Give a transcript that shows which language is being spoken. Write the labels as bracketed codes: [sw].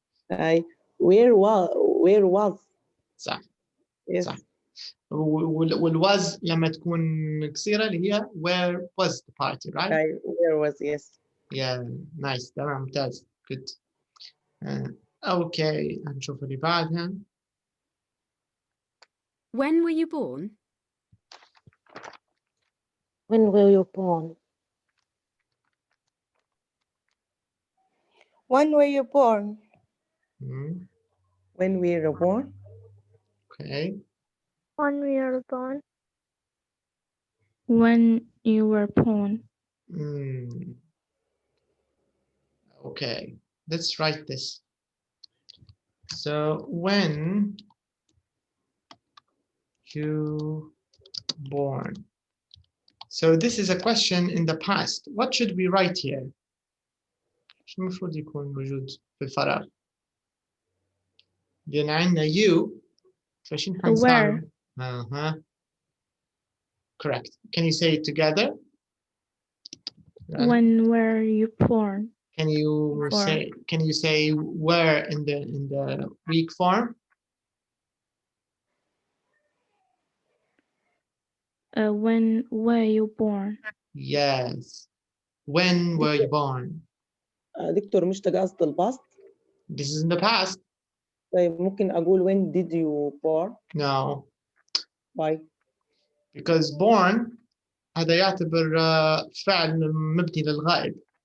[ar] أي [en] where was [ar] صح. [en] yes. [ar] صح. والwas لما تكون قصيرة اللي هي [en] where was the party, right? [ar] أي [en] where was yes. Yeah, nice. [ar] تمام ممتاز. [en] Good. Okay [ar] هنشوف اللي بعدها. [en] When were you born? When were you born? When were you born? Hmm. When we were born? Okay. When we were born. When you were born. Hmm. Okay. Let's write this. So when you born. So this is a question in the past. What should we write here? [ar] شو المفروض يكون موجود في الفراغ؟ لأن عندنا you فشين حنساوي؟ [en] Correct. Can you say it together? When were you born? Can you say where in the weak form? When were you born? Yes. When were you born? [ar] دكتور مش قصد الباست. [en] This is in the past. [ar] طيب ممكن أقول [en] when did you born? No. Why? Because born [ar] هذا يعتبر فعل مبني للغائب.